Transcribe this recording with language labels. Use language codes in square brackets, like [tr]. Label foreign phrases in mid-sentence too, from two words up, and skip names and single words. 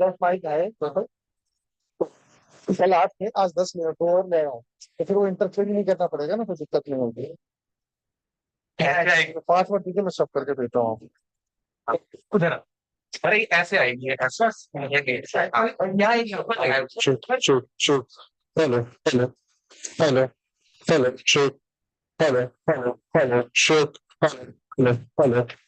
[hi] 10 माइक है कल 8 थे, आज 10 मिनट तो और ले आऊँ, तो फिर वो इंटरफेयर नहीं करना पड़ेगा ना, कोई दिक्कत नहीं होगी। 5 मिनट ठीक है, मैं सब करके देता हूँ। उधर अरे ऐसे आएगी ऐसा [en] Shoot, shoot, shoot. Hello, hello, hello, hello, shoot. Hello, hello, hello, shoot. Hello, hello, hello.